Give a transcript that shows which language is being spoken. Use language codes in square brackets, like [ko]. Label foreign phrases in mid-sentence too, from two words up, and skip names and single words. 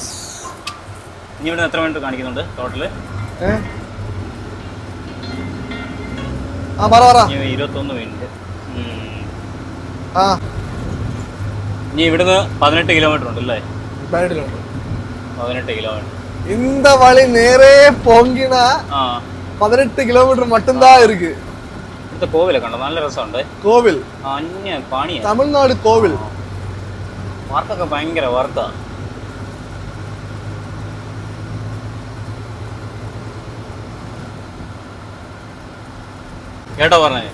[ml] ഇനി ഇവിടെ എത്ര മിനിറ്റ് കാണിക്കുന്നുണ്ട് ടോട്ടല്? 21 മിനിറ്റ്. ഇനി ഇവിടുന്ന് 18 കിലോമീറ്റർ ഉണ്ട് അല്ലേ? 18 കിലോമീറ്റർ. [ta] இந்த வழி நேரே போங்கினா 18 കിലോമീറ്റർ மட்டும்தான் இருக்கு. [ml] ഇവിടുത്തെ കോവിലൊക്കെ ഉണ്ടോ? നല്ല രസമുണ്ട്. കോവിൽ പാണിയാ, തമിഴ്നാട് കോവിൽ. വർക്കൊക്കെ ഭയങ്കര വർക്കാ. കേട്ടോ പറഞ്ഞേ.